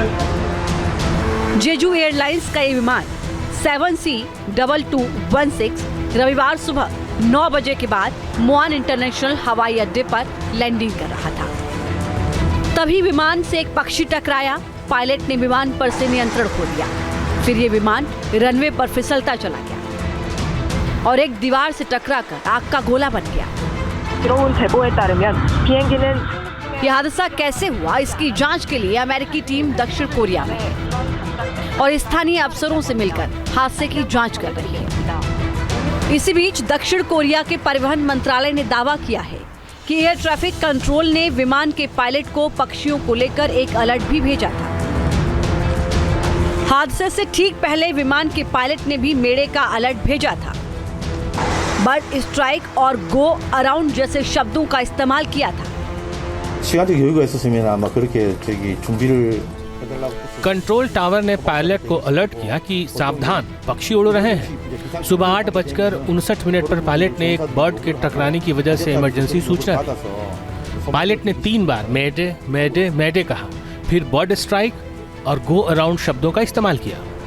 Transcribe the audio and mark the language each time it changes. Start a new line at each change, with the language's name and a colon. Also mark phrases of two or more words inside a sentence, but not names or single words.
Hindi: जेजू एयरलाइंस का ये विमान 7C2216 रविवार सुबह 9 बजे के बाद मुआन इंटरनेशनल हवाई अड्डे पर लैंडिंग कर रहा था। तभी विमान से एक पक्षी टकराया। पायलट ने विमान पर से नियंत्रण खो दिया। फिर ये विमान रनवे पर फिसलता चला गया और एक दीवार से टकराकर आग का गोला बन गया।
Korean: 들어온 제보에 따르면 비행기는
Hindi: यह हादसा कैसे हुआ, इसकी जांच के लिए अमेरिकी टीम दक्षिण कोरिया में है और स्थानीय अफसरों से मिलकर हादसे की जांच कर रही है। इसी बीच दक्षिण कोरिया के परिवहन मंत्रालय ने दावा किया है कि
English: air traffic control
Hindi: ने विमान के पायलट को पक्षियों को लेकर एक अलर्ट भी भेजा था। हादसे से ठीक पहले विमान के पायलट ने भी मेड़े का अलर्ट भेजा था।
English: bird strike
Hindi: और
English: go around
Hindi: जैसे शब्दों का इस्तेमाल किया था।
Korean: 시간적 여유가 있었으면 아마 그렇게 준비를
English: control tower
Hindi: ने पायलट को अलर्ट किया कि सावधान, पक्षी उड़ रहे हैं। सुबह 8:59 पर पायलट ने एक बर्ड के टकराने की वजह से इमरजेंसी सूचना दी। पायलट ने 3 बार
English: mayday mayday mayday
Hindi: कहा, फिर
English: bird strike
Hindi: और
English: go around
Hindi: शब्दों का इस्तेमाल किया।